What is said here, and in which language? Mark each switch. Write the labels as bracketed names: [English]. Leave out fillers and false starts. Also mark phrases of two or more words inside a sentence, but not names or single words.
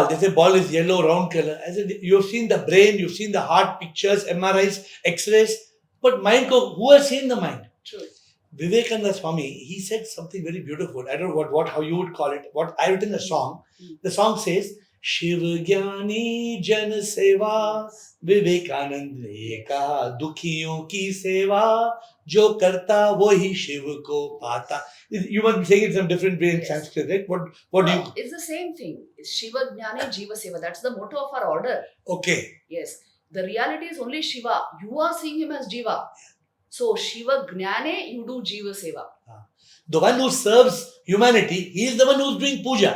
[English] They say ball is yellow, round color. I said, you've seen the brain, you've seen the heart pictures, MRIs, X-rays. But mind, who has seen the mind? True. Vivekananda Swami, he said something very beautiful. I don't know how you would call it. What I written a song. The song says, [Hindi] शिव ज्ञानी जन सेवा विवेकानंद ने कहा दुखियों की सेवा जो करता वोही शिव को पाता. [English] You must be saying it in some different way in Sanskrit, right? What do you... It's the same thing. It's [Sanskrit] शिव ज्ञानी जीव सेवा. [English] That's the motto of our order. Okay. Yes. The reality is only Shiva. You are seeing him as Jiva. So [Sanskrit] शिव ज्ञाने, [English] you do [Sanskrit] जीव सेवा. [English] The one who serves humanity, he is the one who is doing puja.